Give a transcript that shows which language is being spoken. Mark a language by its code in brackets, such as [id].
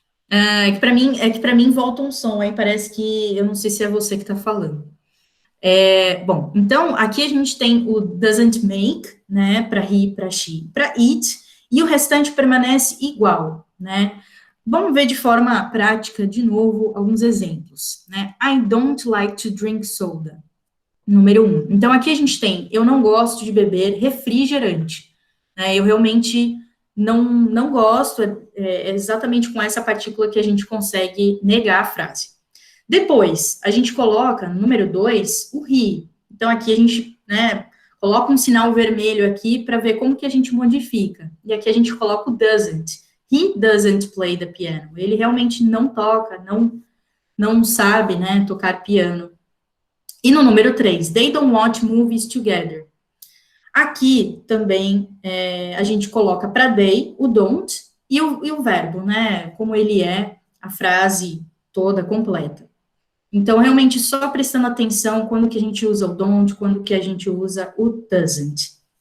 [pt] É que para mim volta um som, aí parece que, eu não sei se é você que está falando. Bom, então, aqui a gente tem o doesn't make, né, para he, para she, para it, e o restante permanece igual, né? Vamos ver de forma prática, de novo, alguns exemplos, né? [en] I don't like to drink soda. [pt] Número 1. Então, aqui a gente tem, eu não gosto de beber refrigerante, né? Eu realmente não gosto, é exatamente com essa partícula que a gente consegue negar a frase. Depois, a gente coloca, no número 2, o he. Então, aqui a gente, né, coloca um sinal vermelho aqui para ver como que a gente modifica. E aqui a gente coloca o doesn't. [en] He doesn't play the piano. [pt] Ele realmente não toca, não sabe, né, tocar piano. E no número 3, [en] they don't watch movies together. [pt] Aqui também a gente coloca para they o don't e o verbo, né? Como ele é, a frase toda completa. Então, realmente, só prestando atenção quando que a gente usa o don't, quando que a gente usa o doesn't.